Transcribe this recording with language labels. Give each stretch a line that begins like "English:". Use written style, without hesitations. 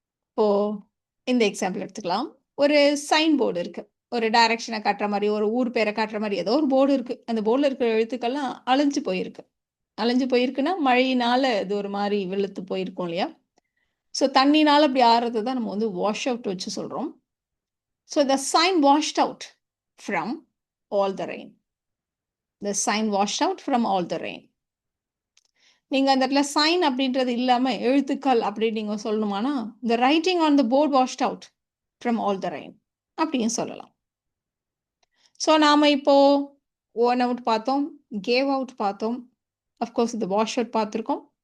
Tamil: இப்போது இந்த எக்ஸாம்பிள் எடுத்துக்கலாம். ஒரு சைன் போர்டு இருக்குது, ஒரு டைரக்ஷனை காட்டுற மாதிரி, ஒரு ஊர் பேரை காட்டுற மாதிரி ஏதோ ஒரு போர்டு இருக்குது. அந்த போர்டில் இருக்கிற எழுத்துக்கள்லாம் அழிஞ்சு போயிருக்கு. அழிஞ்சு போயிருக்குன்னா மழையினால் இது ஒரு மாதிரி வெளுத்து போயிருக்கும் இல்லையா? ஸோ தண்ணினால் அப்படி ஆறுறது தான் நம்ம வந்து வாஷ் அவுட் வச்சு சொல்கிறோம்.
English: So the sign washed out from all the rain. The sign washed out from all the rain.
Tamil: நீங்கள் அந்த இடத்துல சைன் அப்படின்றது இல்லாமல் எழுத்துக்கள் அப்படின்னு நீங்கள் சொல்லணுமானா
English: the writing on the board washed out from all the rain
Tamil: அப்படின்னு சொல்லலாம். ஸோ நாம் இப்போது ஓன் அவுட் பார்த்தோம், கேவ் அவுட் பார்த்தோம், அஃப்கோர்ஸ் இந்த வாஷ் அவுட் பார்த்துருக்கோம்.